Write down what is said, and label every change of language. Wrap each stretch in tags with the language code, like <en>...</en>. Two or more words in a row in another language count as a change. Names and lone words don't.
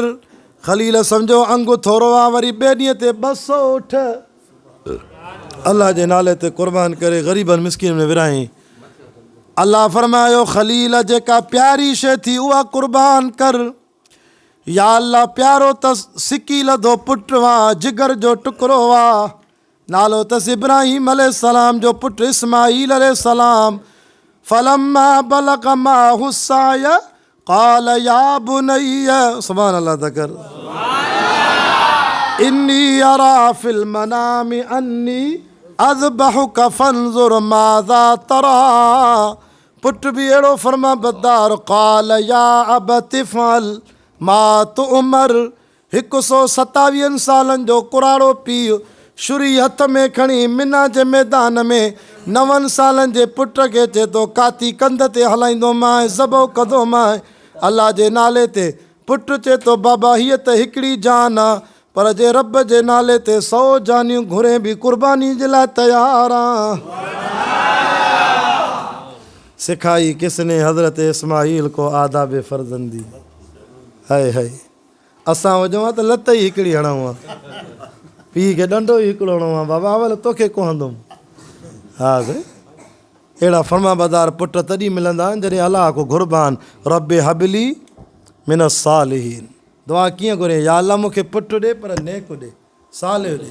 <sd>ख़लील सम्झो अंगु थोरो आहे। वरी ॿिए ॾींहं ते 200 उठ अल्लाह जे नाले ते क़ुर्बान करे ग़रीबनि मिस्किन में विराई। अल्लाह फरमायो ख़लील जेका प्यारी शइ थी उहा क़ुर्बान कर। या अल्लाह प्यारो तस सिकी लधो पुटु वा जिगर जो टुकड़ो वा। नालो तस इब्राहीम अलैहिस्सलाम जो पुटु इस्माईल अलैहिस्सलाम।</sd> <ar>فلما بلغ معه السعي قال يا بني سبحان الله تكر إني أرى في المنام أني أذبحك فانظر ماذا ترى.</ar> <sd>पुटु बि अहिड़ो फर्मा बरदार।</sd> <ar>قال يا أبت افعل ما تؤمر.</ar> <sd>127 सालनि जो कुराड़ो पीउ छुरी हथ में खणी मिना जे मैदान में 9 सालनि जे पुट खे चए थो काती कंध ते हलाईंदो मां ज़बो कंदो मां अल्लाह जे नाले ते। पुटु चए थो बाबा हीअ त हिकिड़ी जान आहे पर जे रब जे नाले ते 100 जानियूं घुरे बि क़ुर्बानी जे लाइ तयार आहियां।</sd> <ur>سکھائی کس نے حضرت اسماعیل کو آداب فرزندی.</ur> <sd>हाय हाय असां वञूं हा त लत ई हिकिड़ी हणूं हा पीउ खे ॾंडो ई हिकिड़ो हणूं हा बाबा अवल तोखे को हंदुमि। हा साईं अहिड़ा फर्माबरदार पुट तॾहिं मिलंदा आहिनि जॾहिं अलाह को घुर्बान</sd> <ar>رب هب لي من الصالحين.</ar> <sd>दुआ कीअं घुरे या अल्लाह मूंखे पुटु ॾे पर नेक ॾे सालिह ॾे।</sd>